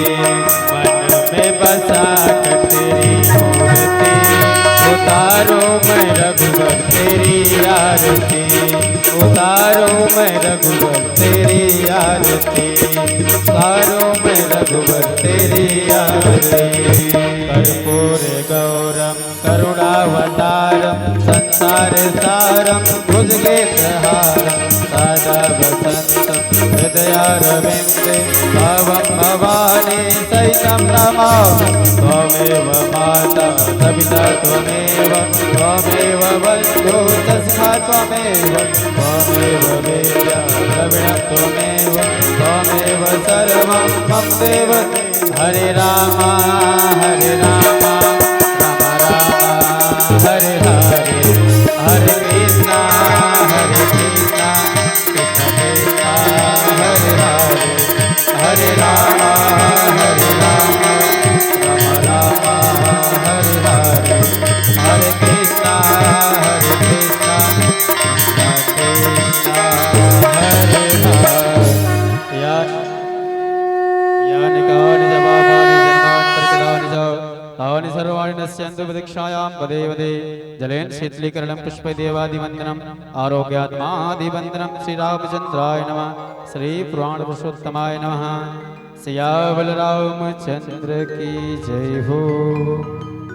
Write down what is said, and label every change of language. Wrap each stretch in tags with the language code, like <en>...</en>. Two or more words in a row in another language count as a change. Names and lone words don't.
<hi>मन में बसा कर तेरी मूर्ति। उतारो मैं रघुवर तेरी आरती, उतारो मैं रघुवर तेरी आरती। उतारो मैं रघुवर तेरी आरती।</hi> <sa>कर्पूर गौरम करुणावतारम संसार सारम भुजगेन्द्रहारम सदा वसंतम हृदयारविन्दे भवं भवानी सहितं नमामि। त्वमेव माता सविता त्वमेव, त्वमेव बन्धुः सखा त्वमेव, त्वमेव वेद्या द्रविणं त्वमेव, त्वमेव सर्वं मम देव। हरे राम हरे राम राम राम हरे हरे, हरे कृष्णा कृष्ण कृष्ण हरे हरे, हरे राम हरे राम राम राम हरे हरे, हरे कृष्णा कृष्ण कृष्ण हरे हरे। यानि कानि जपापानि जन्मान्तरकृतानि च तानि सर्वाणि न पश्यन्तु प्रतीक्षायां पदे पदे जलेन शीतलीकरणं पुष्पदेवादिवन्दनम् आरोग्यात्मादिवन्दनं श्रीरामचन्द्राय नमः श्रीपुराणपुरुषोत्तमाय नमः।</sa> <hi>सिया बलरामचंद्र की जय हो।</hi>